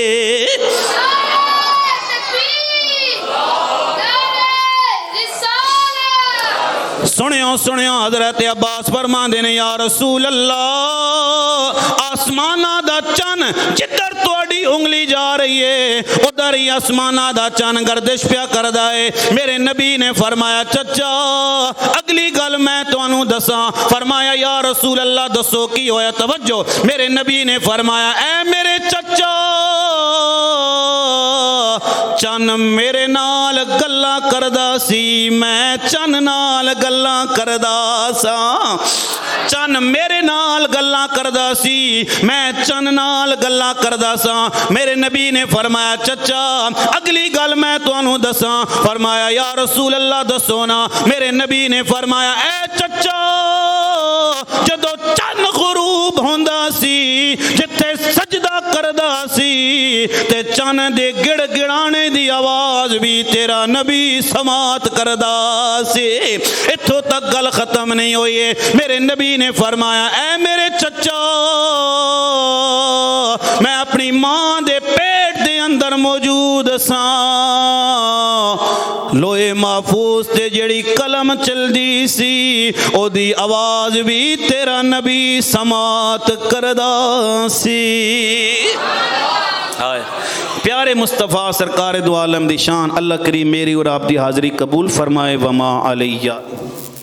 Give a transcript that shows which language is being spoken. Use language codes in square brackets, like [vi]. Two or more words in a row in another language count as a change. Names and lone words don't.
[pa] سنیو سنیو, حضرت عباس فرماندے نے [ar] یا رسول اللہ, [pa] آسمانہ دا چن جدر تواڈی انگلی جا رہی ہے ادھر ہی آسمانہ دا چن گردش پیا کردا ہے. میرے نبی نے فرمایا چچا اگلی گل میں تانوں دساں. فرمایا [ar] یا رسول اللہ [pa] دسو کی ہویا. توجہ, میرے نبی نے فرمایا اے میرے چچا, چن میرے نال گلاں کردا سی, میں چن نال گلاں کردا سا. چن میرے نال گلاں کردا سی, میں چن نال گلاں کردا سا. میرے نبی نے فرمایا چچا اگلی گل میں تانوں دساں. فرمایا [ar] یا رسول اللہ [pa] دسو نا. میرے نبی نے فرمایا اے چچا, جدو چن غروب ہوندا سی, جتھے سجدہ کردا سی, تے چن دے گڑ گڑانے دی آواز بھی تیرا نبی سماعت کردا سی. اتھوں تک گل ختم نہیں ہوئی ہے. میرے نبی نے فرمایا اے میرے چچا, میں اپنی ماں دے پیٹ دے اندر موجود ساں, لوہے محفوظ تے جڑی قلم چلدی سی او دی آواز بھی تیرا نبی سماعت کردا سی. پیارے مصطفیٰ سرکار دو عالم دی شان, اللہ کریم میری اور آپ دی حاضری قبول فرمائے. [ar] وما علیہ.